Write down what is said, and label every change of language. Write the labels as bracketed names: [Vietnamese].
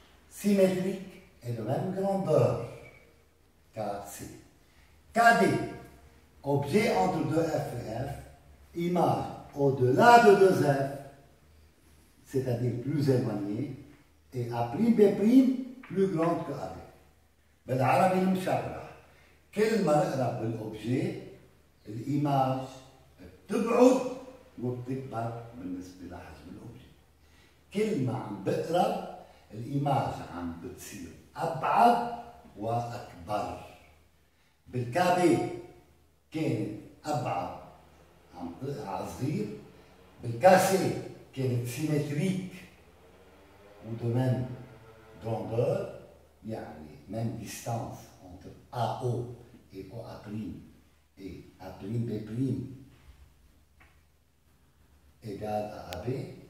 [French] Symétrique et de même grandeur. KC. KD, objet entre 2F et F, image au-delà de 2F, c'est-à-dire plus éloignée, et A', B' plus grande que AB. [Arabic] بالعربي المشرح كل ما نقرب بالأوبجي الإيماج بتبعد وبتكبر بالنسبة لحجم الأوبجي. كل ما عم بقرب الإيماج عم بتصير أبعد وأكبر. بالكابي كانت أبعد عم تقع صغير، بالكاسي كانت سيمتريك ودومين grandeur، يعني [French] même distance entre AO et OA' et A'B' égale à AB.